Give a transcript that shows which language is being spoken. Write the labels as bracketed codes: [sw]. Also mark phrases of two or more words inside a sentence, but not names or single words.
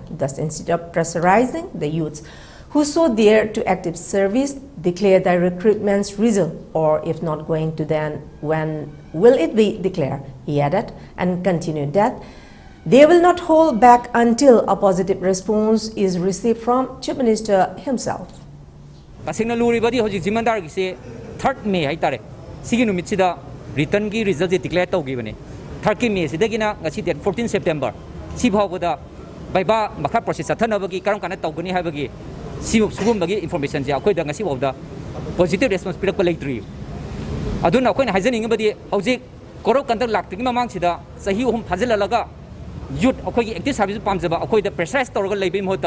[en] Thus, instead of pressurizing the youths who so dare to active service, declare the recruitment's result, or if not going to, then when will it be declared? He added and continued that they will not hold back until a positive response is received from Chief Minister himself. [mni] Third May haitare sigi numit sida return gi [en] result declare [mni] tawgibane 30 May sidagina ngasi date 14 September si phawboda baiba makha process athanabagi karam kana tawgani habagi si sugum information je akoi da ngasi bawda positive response pirak leitri aduna akoi haijaning badi hauji korok kandak laktigi mamang sida sahi hum phajilalaga youth akoi gi [en] active service [mni] pamjaba akoi da pressurize tawga leibi mohta